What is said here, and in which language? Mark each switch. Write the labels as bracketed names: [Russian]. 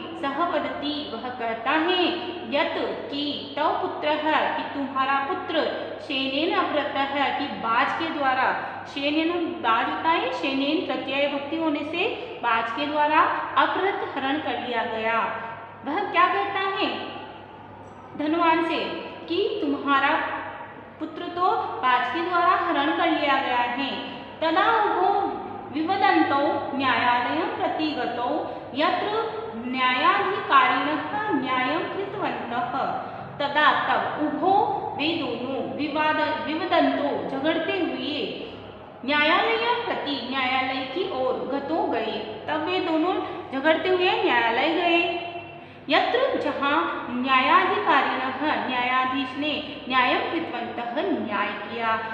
[Hindi] सह वदति, वह कहता है, यत कि तव पुत्र है, कि तुम्हारा पुत्र, शेनेन अपहृत है, कि बाज के द्वारा, शेनेन बाज होता है, शेनेन प्रत्यय भक्ति होने से बाज के द्वारा अपहृत, हरण कर लिया गया। वह क्या कहता है, धनवान से कि तुम्हारा पुत्र तो राज के द्वारा हरण कर लिया गया है। [Sanskrit] तदा उभो विवदन्तौ न्यायालयं प्रति गतौ यत्र न्यायाधिकारिणः न्यायं कृतवन्तः। [Hindi] तदा तब उभो वे दोनों विवदन्तौ झगड़ते हुए न्यायालय प्रति न्यायालय की ओर गतो गए। तब वे दोनों झगड़ते हुए न्यायालय गए। यत्र जहाँ न्यायाधिकारिणः न्यायाधीश ने न्यायं कृतवन्तः न्याय किया।